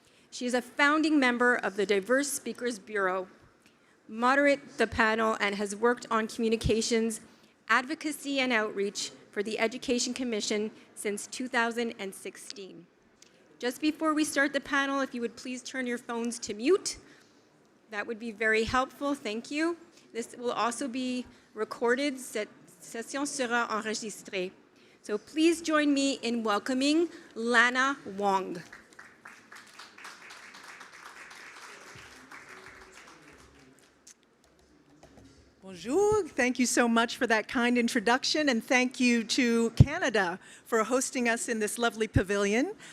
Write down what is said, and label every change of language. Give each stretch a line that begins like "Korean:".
English: She is a founding member of the Diverse Speakers Bureau, moderates the panel, and has worked on communications, advocacy, and outreach for the Education Commission since 2016. Just before we start the panel, if you would please turn your phones to mute, that would be very helpful. Thank you. This will also be recorded.
French: Cette session sera enregistrée.
English: So please join me in welcoming Lana Wong.
French: Bonjour.
English: Thank you so much for that kind introduction, and thank you to Canada for hosting us in this lovely pavilion.